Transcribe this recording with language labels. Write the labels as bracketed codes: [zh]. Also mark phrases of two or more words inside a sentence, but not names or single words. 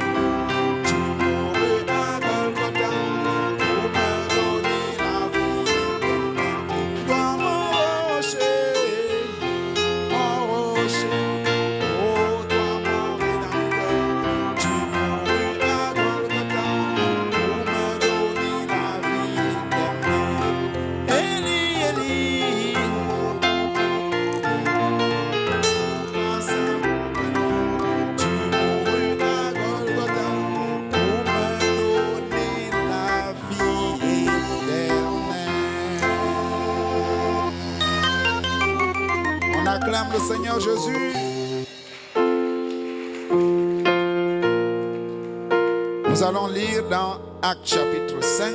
[fr] Tu mourus à Golgotha pour me donner la vie éternelle. Toi mon rocher, oh toi mon rédempteur. Tu mourus à Golgotha pour me donner la vie éternelle. [arc] אלי, אלי, למה שבקתני. [fr] Tu mourus à Golgotha pour me donner la vie éternelle. On acclame le Seigneur Jésus. Nous allons lire dans Actes chapitre 5.